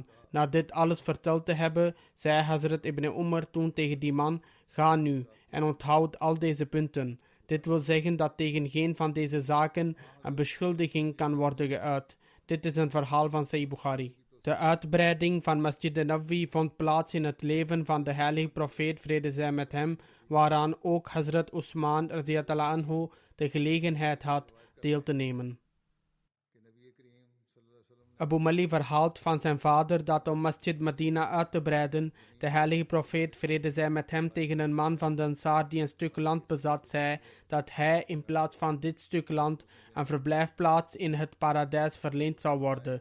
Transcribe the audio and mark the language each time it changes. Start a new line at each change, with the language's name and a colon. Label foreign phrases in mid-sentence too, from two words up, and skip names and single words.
Dutch: Na dit alles verteld te hebben, zei Hazrat ibn Umar toen tegen die man: ga nu en onthoud al deze punten. Dit wil zeggen dat tegen geen van deze zaken een beschuldiging kan worden geuit. Dit is een verhaal van Sahih Bukhari. De uitbreiding van Masjid Nabawi vond plaats in het leven van de heilige profeet, vrede zij met hem, waaraan ook Hazrat Usman
Arabic: رضي الله عنه
Dutch: de gelegenheid had deel te nemen. Abu Mali verhaalt van zijn vader dat om Masjid Medina uit te breiden, de heilige profeet, vrede zij met hem, tegen een man van de Ansar die een stuk land bezat, zei dat hij in plaats van dit stuk land een verblijfplaats in het paradijs verleend zou worden.